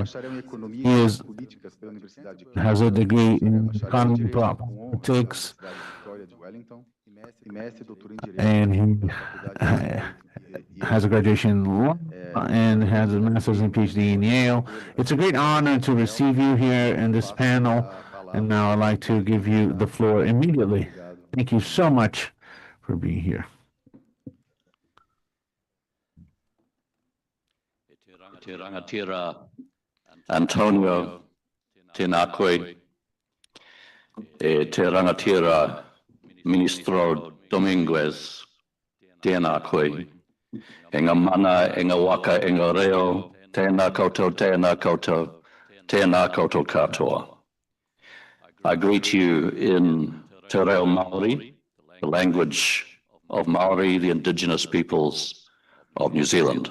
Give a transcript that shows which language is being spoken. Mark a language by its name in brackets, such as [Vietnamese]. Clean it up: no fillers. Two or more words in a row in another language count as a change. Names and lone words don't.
[English] He has a degree in economy and politics, and he has a graduation in law and has a master's and PhD in Yale. It's a great honor to receive you here in this panel, and now I'd like to give you the floor immediately. Thank you so much for being here. [Māori] Te rangatira Antonio tēnā koe, te rangatira Ministro Dominguez tēnā koe, e ngā mana, e ngā waka, e ngā reo, tēnā koutou, tēnā koutou katoa. [English] I greet you in Te Reo Māori, the language of Māori, the indigenous peoples of New Zealand.